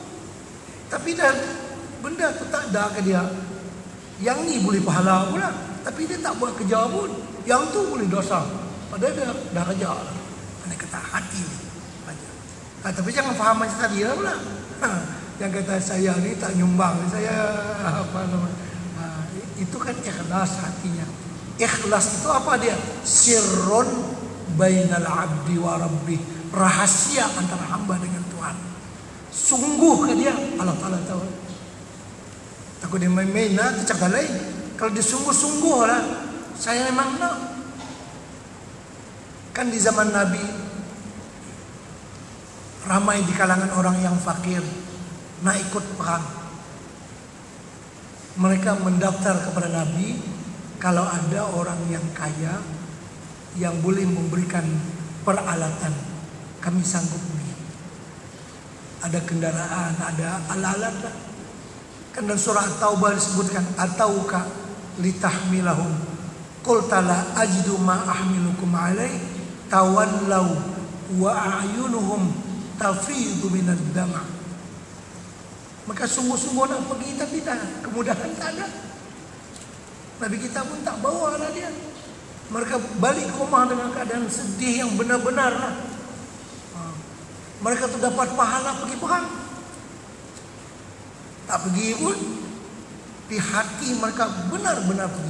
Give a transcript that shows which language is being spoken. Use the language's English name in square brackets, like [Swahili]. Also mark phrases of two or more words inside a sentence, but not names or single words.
[Malay] Tapi dah benda tu tak ada ke dia. Yang ni boleh pahala pula, tapi dia tak buat kerja pun. Yang tu boleh dosa, padahal dia dah kerja lah. Mana kata hati ni. Tapi jangan faham macam tadi lah pula. Yang kata saya ni tak nyumbang, saya apa namanya. Itu kan ikhlas hatinya. Ikhlas itu apa dia? [Arabic] سر بين العبد وربه, [Malay] rahasia antara hamba dengan Tuhan. Sungguh ke dia? Allah Ta'ala tahu. Takut dia main-main lah, tu cakap lain. Kalau dia sungguh-sungguh lah, saya memang nak. Kan di zaman Nabi, ramai di kalangan orang yang fakir nak ikut perang. Mereka mendaftar kepada Nabi, kalau ada orang yang kaya yang boleh memberikan peralatan, kami sanggup beli. Ada kendaraan, ada alat-alat lah. Kan dalam surah At-Taubah disebutkan, [Arabic] أتوك لتحملهم قلت لا أجد ما أحملكم عليه تولوا وأعينهم تفيض من الدمع'. [Malay] Maka sungguh-sungguh nak pergi, tapi dah kemudahan tak ada. Nabi kita pun tak bawa lah dia. Mereka balik ke rumah dengan keadaan sedih yang benar-benar lah. Mereka tu dapat pahala pergi perang, tak pergi pun, di hati mereka benar-benar pergi.